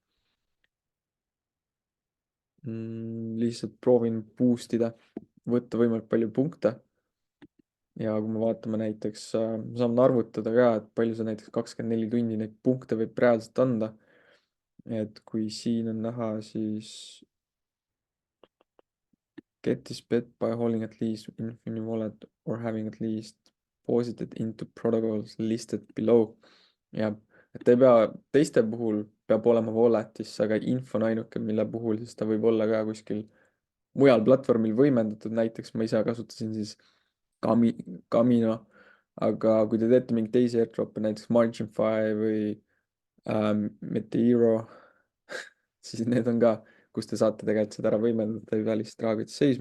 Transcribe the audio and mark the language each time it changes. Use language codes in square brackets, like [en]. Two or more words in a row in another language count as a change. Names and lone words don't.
[et] lihtsalt proovin boost ida, võtta võimalikult palju punkte. ja kui me vaatame näiteks, me saame arvutada ka, et palju see näiteks 24 tundi neid punkte võib reaalselt anda. et kui siin on näha, siis [en] get this bet by holding at least Infinity wallet or having at least deposited into protocols listed below. [et] jah, et ta ei pea, teiste puhul peab olema wallet'is, aga info on ainuke, mille puhul siis ta võib olla ka kuskil mujal platvormil võimendatud, näiteks ma ise kasutasin siis Camino, aga kui te teete mingeid teisi airdrop'e, näiteks Margin5 või Meteoro, siis need on ka, kus te saate tegelikult seda ära võimendada, ei pea lihtsalt rahakotis seisma.